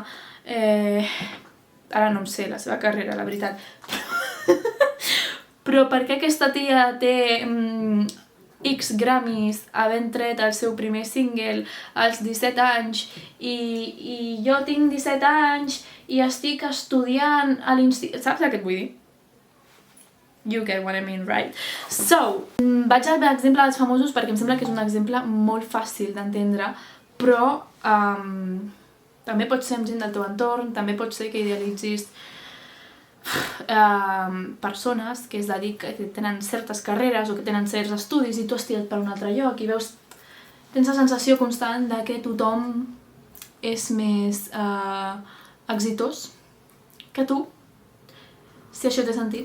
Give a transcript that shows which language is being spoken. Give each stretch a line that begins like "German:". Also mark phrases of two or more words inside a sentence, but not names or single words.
Catalan: Ara no em sé la seva carrera, la veritat. Però per què aquesta tia té X Grammys, havent tret el seu primer single als 17 anys i jo tinc 17 anys i estic estudiant a l'institut... Saps el que et vull dir?
English: You get what I mean, right? So,
Catalan: vaig al exemple dels famosos perquè em sembla que és un exemple molt fàcil d'entendre, però també pot ser amb gent del teu entorn, també pot ser que idealitzis persones que que tenen certes carreres o que tenen certs estudis i tu has tirat per un altre lloc i tens la sensació constant de que tothom és més exitós que tu, si això té sentit.